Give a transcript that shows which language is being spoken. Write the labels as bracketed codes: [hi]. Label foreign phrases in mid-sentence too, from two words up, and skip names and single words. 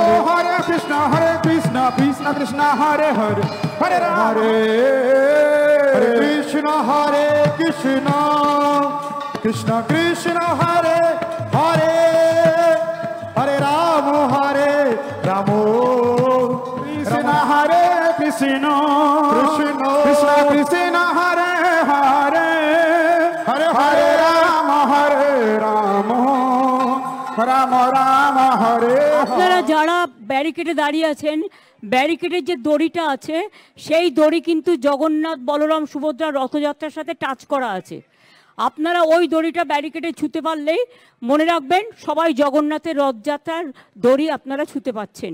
[sa] Oh, Hare Krishna, Krishna Krishna Hare Hare, Hare Ram, Hare Krishna, Krishna Krishna Hare Hare, Hare Ram, Krishna Hare Krishna, Krishna Krishna Hare Hare, Hare Ram, Ram Hare. [bn] আপনারা যারা ব্যারিকেডে দাঁড়িয়ে আছেন, ব্যারিকেডের যে দড়িটা আছে সেই দড়ি কিন্তু জগন্নাথ বলরাম সুভদ্রা রথযাত্রার সাথে টাচ করা আছে। আপনারা ওই দড়িটা ব্যারিকেডে ছুঁতে পারলেই মনে রাখবেন সবাই জগন্নাথের রথযাত্রার দড়ি আপনারা ছুঁতে পাচ্ছেন।